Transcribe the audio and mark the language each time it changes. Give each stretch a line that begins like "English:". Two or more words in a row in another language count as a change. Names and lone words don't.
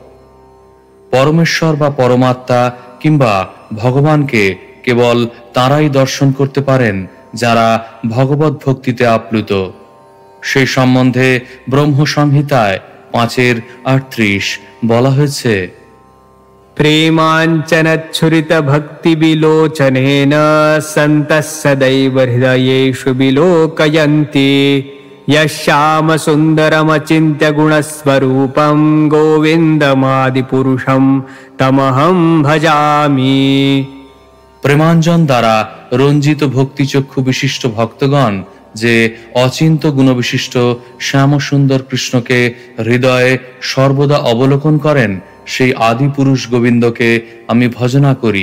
Bangla: পরমেশ্বর বা পরমাত্মা কিংবা ভগবানকে কেবল তারাই দর্শন করতে পারেন যারা ভগবত ভক্তিতে আপ্লুত। সেই সম্বন্ধে ব্রহ্মসংহিতায় 5:38 বলা হয়েছে,
Sanskrit: प्रेमाञ्चनच्छुरित भक्तिविलोचनेन सन्तः सदैव हृदयेषु विलोकयन्ति। यश्यामसुन्दरमचिन्त्य गुणस्वरूपं गोविन्दमादिपुरुषं तमहं भजामि।
Bangla: প্রেমাঞ্জন দ্বারা রঞ্জিত ভক্তিচক্ষু বিশিষ্ট ভক্তগণ যে অচিন্ত গুণবিশিষ্ট শ্যামসুন্দর কৃষ্ণকে হৃদয়ে সর্বদা অবলোকন করেন, সেই আদি পুরুষ গোবিন্দকে আমি ভজনা করি।